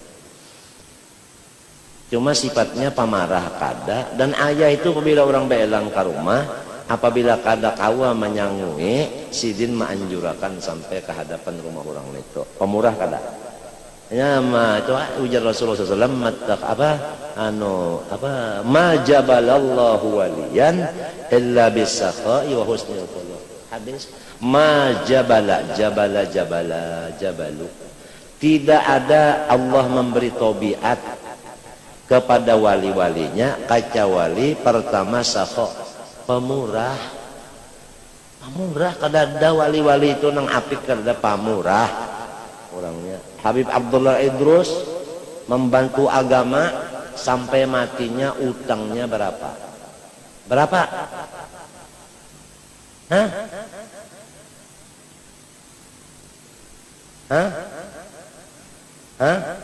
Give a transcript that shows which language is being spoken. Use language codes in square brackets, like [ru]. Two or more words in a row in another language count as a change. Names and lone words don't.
[bjn] cuma sifatnya pamarah kada dan ayah itu apabila orang belang ke rumah apabila kada kawa menyangui sidin menganjurakan sampai ke hadapan rumah orang itu pemurah kada ya itu ujar Rasulullah SAW [ar] ما جبل الله وليا إلا بالسخاء وحسن الخلق حديث ما [bjn] jabalu tidak ada Allah memberi tobiat kepada wali-walinya kecuali pertama sakho pemurah kada ada wali-wali itu nang apik kada pamurah orangnya Habib Abdullah Idrus membantu agama sampai matinya utangnya berapa hah Hah?